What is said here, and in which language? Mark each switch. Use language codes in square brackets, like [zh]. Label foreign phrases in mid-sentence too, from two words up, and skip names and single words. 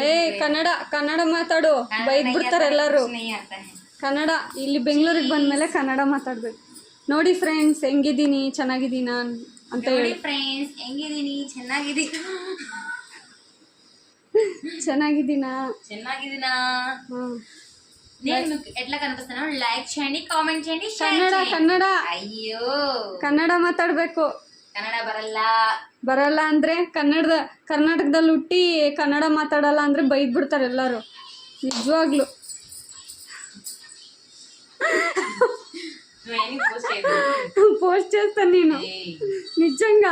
[kn] ಕನ್ನಡ ಮಾತಾಡು, ಬೈದ್ ಬಿಡ್ತಾರೆ ಎಲ್ಲರೂ. ಕನ್ನಡ ಇಲ್ಲಿ ಬೆಂಗಳೂರಿಗೆ ಬಂದ್ಮೇಲೆ ಕನ್ನಡ ಮಾತಾಡ್ಬೇಕು. ನೋಡಿ ಫ್ರೆಂಡ್ಸ್, ಹೆಂಗಿದ್ದೀನಿ, ಚೆನ್ನಾಗಿದ್ದೀನ ಅಂತ ಹೇಳಿ. ಫ್ರೆಂಡ್ಸ್, ಹೆಂಗಿದ್ದೀನಿ, ಚೆನ್ನಾಗಿದ್ದೀನಾ? [te] నేను ఎట్లా కనిపిస్తాను? లైక్ చేయండి, కామెంట్ చేయండి, [kn] ಕನ್ನಡ. [te] అయ్యో, [kn] ಕನ್ನಡ ಮಾತಾಡ್ಬೇಕು. ಕನ್ನಡ ಬರಲ್ಲ ಅಂದ್ರೆ ಕರ್ನಾಟಕದಲ್ಲಿ ಹುಟ್ಟಿ ಕನ್ನಡ ಮಾತಾಡಲ್ಲ ಅಂದ್ರೆ ಬೈದ್ ಬಿಡ್ತಾರೆ ಎಲ್ಲರೂ. ನಿಜವಾಗ್ಲು ಪೋಸ್ಟ್ చేస్తాను ನೀನು ನಿಜಂಗ.